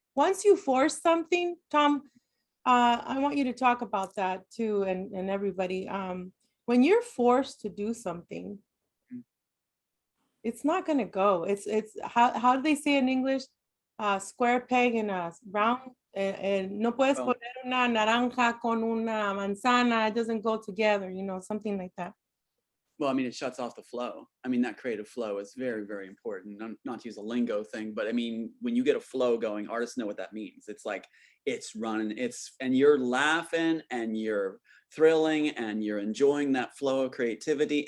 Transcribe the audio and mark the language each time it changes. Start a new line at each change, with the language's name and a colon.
English: Once you force something, Tom, I want you to talk about that too, and everybody. When you're forced to do something, it's not gonna go. It's how do they say in English? Square peg in a round.
Spanish: No puedes poner una naranja con una manzana.
English: It doesn't go together. Something like that. Well, I mean, it shuts off the flow. I mean, that creative flow is very, very important. Not to use a lingo thing, but I mean, when you get a flow going, artists know what that means. It's like it's running, and you're laughing and you're thrilling and you're enjoying that flow of creativity.